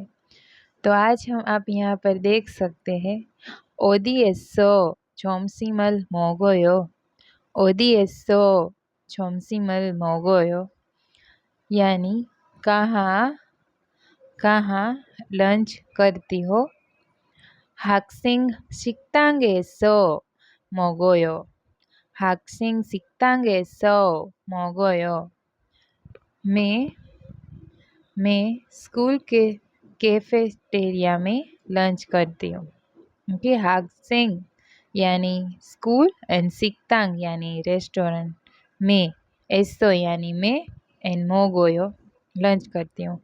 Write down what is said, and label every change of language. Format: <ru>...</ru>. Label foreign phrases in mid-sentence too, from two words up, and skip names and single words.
<hi>तो आज हम आप यहाँ पर देख सकते हैं</hi> <ko>어디에서 점심을 먹어요. 어디에서 점심을 먹어요</ko> <hi>यानी कहाँ कहाँ लंच करती हो।</hi> <ko>학생 식당에서 먹어요. 학생 식당에서 먹어요.</ko> <hi>मैं स्कूल के कैफेटेरिया में लंच करती हूँ। ओके, 학생 यानी स्कूल एंड 식당 यानी रेस्टोरेंट, में एसो यानी मैं एंड मोगोयो लंच करती हूँ।</hi>